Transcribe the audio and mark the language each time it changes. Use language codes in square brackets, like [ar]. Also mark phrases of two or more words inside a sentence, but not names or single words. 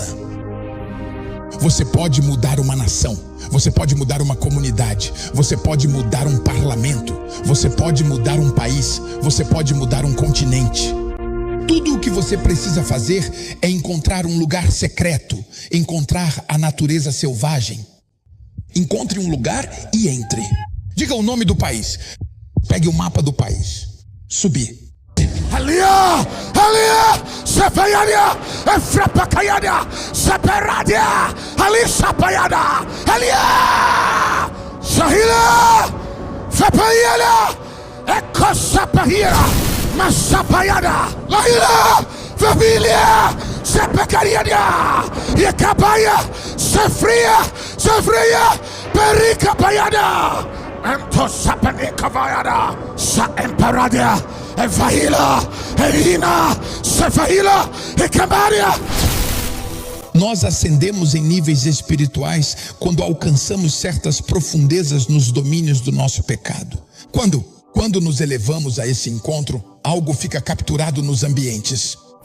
[pt] Você pode mudar uma nação, você pode mudar uma comunidade, você pode mudar um parlamento, você pode mudar um país, você pode mudar um continente. Tudo o que você precisa fazer é encontrar um lugar secreto, encontrar a natureza selvagem Encontre um lugar e entre. Diga o nome do país. Pegue o mapa do país. Subir. Alia, Sepayada, Efrapacayada, Separadia, Ali Sapayada, Alia, Sahila, Fepayada, Ecosapahira, Masapayada, Laila, Familia, Sepacariada, Yakabaya, Sefria, Perica Payada, Entosapanicavayada, Sa Emperadia. Evaíla, Erina, Cefaíla, Ecamária. Nós ascendemos em níveis espirituais quando alcançamos certas profundezas nos domínios do nosso pecado. Quando nos elevamos a esse encontro, algo fica capturado nos ambientes.